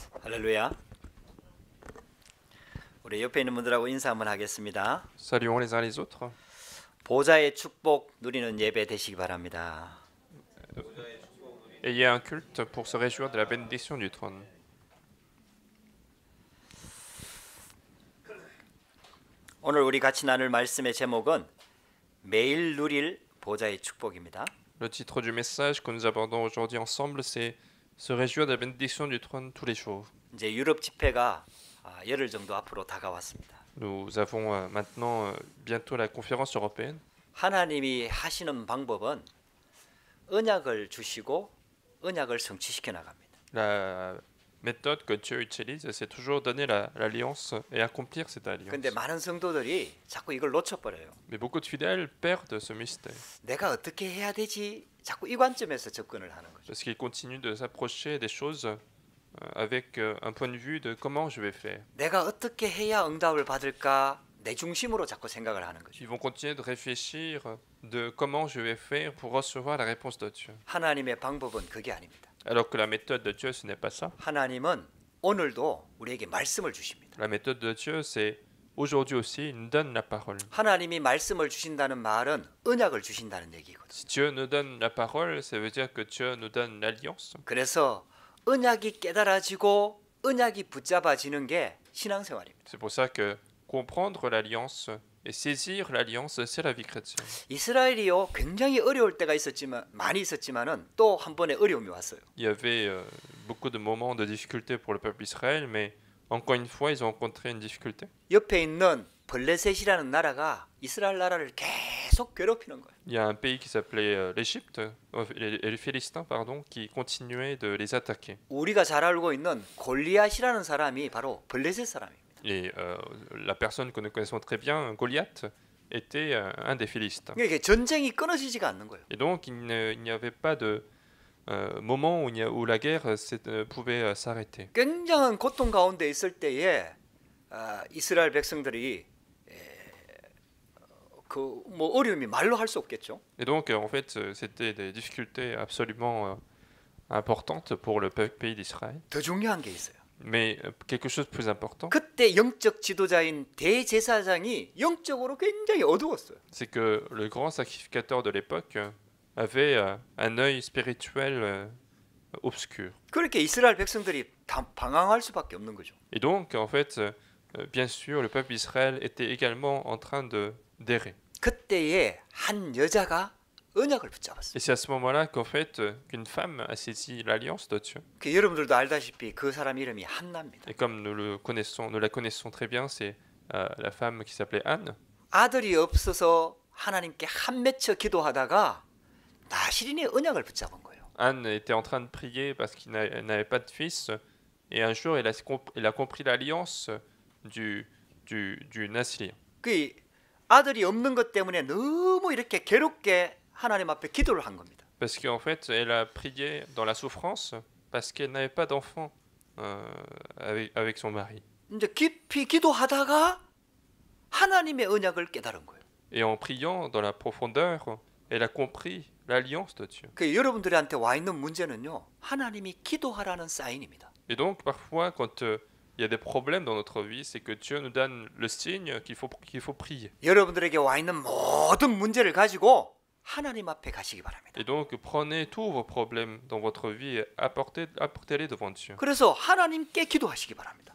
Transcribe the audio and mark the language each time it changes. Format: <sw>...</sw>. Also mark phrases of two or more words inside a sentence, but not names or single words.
<ko>할렐루야. 우리 옆에 있는 분들하고 인사 한번 하겠습니다.</ko> <fr>Saluons les uns les autres.</fr> <ko>보좌의 축복 누리는 예배 되시기 바랍니다.</ko> <fr>Ayez un culte pour se réjouir de la bénédiction du trône.</fr> <ko>오늘 우리 같이 나눌 말씀의 제목은 매일 누릴 보좌의 축복입니다.</ko> <fr>Le titre du message que nous abordons aujourd'hui ensemble, c'est se réjouir de la bénédiction du trône tous les jours.</fr> <ko>이제 유럽 집회가 열흘 정도 앞으로 다가왔습니다.</ko> <fr>Nous avons maintenant bientôt la conférence européenne.</fr> <ko>하나님이 하시는 방법은 언약을 주시고 언약을 성취시켜 나갑니다.</ko> <fr>La méthode que Dieu utilise, c'est toujours donner l'alliance et accomplir cette alliance.</fr> <ko>근데 많은 성도들이 자꾸 이걸 놓쳐버려요.</ko> <fr>Mais beaucoup de fidèles perdent ce mystère</fr> <ko>내가 어떻게 해야 되지? 자꾸 이 관점에서 접근을 하는 거죠.</ko> <fr>parce qu'ils continuent de s'approcher des choses avec un point de vue de comment je vais faire.</fr> <ko>내가 어떻게 해야 응답을 받을까? 내 중심으로 자꾸 생각을 하는 거죠.</ko> <fr>Ils vont continuer de réfléchir de comment je vais faire pour recevoir la réponse de Dieu.</fr> <ko>하나님의 방법은 그게 아닙니다.</ko> <fr>Alors que la méthode de Dieu, ce n'est pas ça.</fr> <ko>하나님은 오늘도 우리에게 말씀을 주십니다.</ko> <fr>La méthode de Dieu, c'est aujourd'hui aussi, il nous donne la parole.</fr> <ko>하나님이 말씀을 주신다는 말은 언약을 주신다는 얘기거든요.</ko> <fr>Si Dieu nous donne la parole, ça veut dire que Dieu nous donne l'alliance.</fr> <ko>그래서 언약이 깨달아지고 언약이 붙잡아지는 게 신앙생활입니다.</ko> <fr>C'est pour ça que comprendre l'alliance et saisir l'alliance, c'est la vie chrétienne.</fr> <ko>이스라엘이요 굉장히 어려울 때가 많이 있었지만은 또 한 번의 어려움이 왔어요.</ko> <fr>Il y avait beaucoup de moments de difficulté pour le peuple d'Israël, mais encore une fois, ils ont rencontré une difficulté.</fr> <ko>옆에 있는 블레셋이라는 나라가 이스라엘 나라를 계속 괴롭히는 거예요.</ko> <fr>Il y a un pays qui s'appelait l'Égypte, et les Philistins, pardon, qui continuaient de les attaquer.</fr> <ko>우리가 잘 알고 있는 골리앗이라는 사람이 바로 블레셋 사람입니다.</ko> <fr>Et la personne que nous connaissons très bien, Goliath, était un des Philistins.</fr> <ko>이게 전쟁이 끊어지지가 않는 거예요.</ko> <fr>Et donc, il n'y avait pas de moment où la guerre pouvait s'arrêter.</fr> <ko>굉장한 고통 가운데 있을 때에 이스라엘 백성들이 그 뭐 어려움이 말로 할 수 없겠죠.</ko> <fr>Et donc, en fait, c'était des difficultés absolument importantes pour le pays d'Israël.</fr> <ko>더 중요한 게 있어요.</ko> <fr>Mais quelque chose de plus important,</fr> <ko>그때 영적 지도자인 대제사장이 영적으로 굉장히 어두웠어요.</ko> <fr>c'est que le grand sacrificateur de l'époque avait un œil spirituel obscur.</fr> <ko>그렇게 이스라엘 백성들이 방황할 수밖에 없는 거죠.</ko> <fr>Et donc, en fait, bien sûr, le peuple d'Israël était également en train d'errer.</fr> <ko>그때에 한 여자가 언약을 붙잡았어요.</ko> <fr>Et c'est à ce moment-là qu'en fait, qu'une femme a saisi l'alliance de Dieu.</fr> <ko>그 여러분들도 알다시피 그 사람 이름이 한나입니다.</ko> <fr>Et comme nous la connaissons très bien, c'est la femme qui s'appelait Anne.</fr> <ko>아들이 없어서 하나님께 한 맺혀 기도하다가 나시린의 언약을 붙잡은 거예요.</ko> <fr>Anne était en train de prier parce qu'il n'avait pas de fils. Et un jour, il a compris l'alliance du Nassirien.</fr> <ko>그 아들이 없는 것 때문에 너무 이렇게 괴롭게 하나님 앞에 기도를 한 겁니다.</ko> <fr>Parce qu'en fait, elle a prié dans la souffrance parce qu'elle n'avait pas d'enfant avec son mari.</fr> <ko>이제 깊이 기도하다가 하나님의 언약을 깨달은 거예요.</ko> <fr>Et en priant dans la profondeur, elle a compris l'alliance de Dieu.</fr> <ko>그 여러분들한테 와 있는 문제는요. 하나님이 기도하라는 사인입니다.</ko> <fr>Et donc, parfois, quand il y a des problèmes dans notre vie, c'est que Dieu nous donne le signe qu'il faut prier.</fr> <ko>여러분들에게 와 있는 모든 문제를 가지고 하나님 앞에 가시기 바랍니다.</ko> <fr>Et donc, prenez tous vos problèmes dans votre vie et apportez-les devant Dieu.</fr> <ko>그래서 하나님께 기도하시기 바랍니다.</ko>